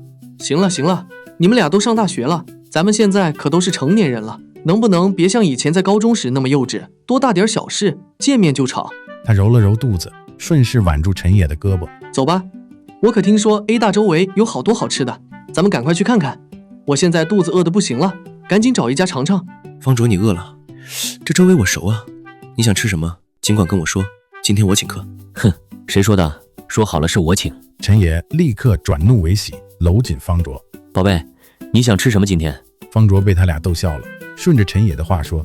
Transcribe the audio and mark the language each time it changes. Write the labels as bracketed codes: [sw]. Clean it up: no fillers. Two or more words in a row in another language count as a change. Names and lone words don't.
[zh] 行了，你們倆都上大學了，咱们现在可都是成年人了，能不能別像以前在高中時那麼幼稚，多大點小事見面就吵。他揉了揉肚子，順勢挽住陳野的胳膊。走吧，我可聽說 A 大周圍有好多好吃的，咱們趕快去看看。我現在肚子餓得不行了，趕緊找一家嘗嘗。方卓，你餓了？這周圍我熟啊，你想吃什麼儘管跟我說，今天我請客。哼，誰說的？說好了是我請。陳野立刻轉怒為喜，摟緊方卓。寶貝，你想吃什麼今天？方卓被他倆逗笑了，順着陳野的話說：